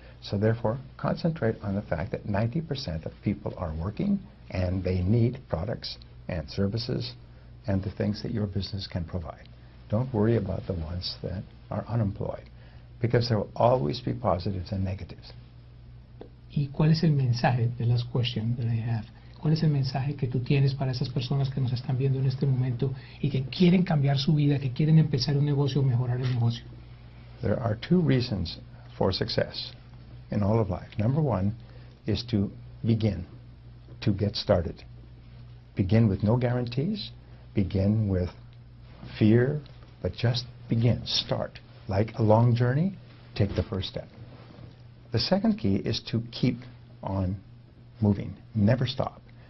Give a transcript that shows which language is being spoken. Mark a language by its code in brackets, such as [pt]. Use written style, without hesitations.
[en] So therefore, concentrate on the fact that 90% of people are working and they need products and services and the things that your business can provide. Don't worry about the ones that are unemployed, because there will always be positives and negatives. [es] ¿Y cuál es el mensaje de las [en] questions that I have? [es] ¿Cuál es el mensaje que tú tienes para esas personas que nos están viendo en este momento y que quieren cambiar su vida, que quieren empezar un negocio o mejorar el negocio? [en] There are 2 reasons for success in all of life. Number 1 is to begin, to get started. Begin with no guarantees, begin with fear, but just begin, start. Like a long journey, take the first step. The second key is to keep on moving, never stop.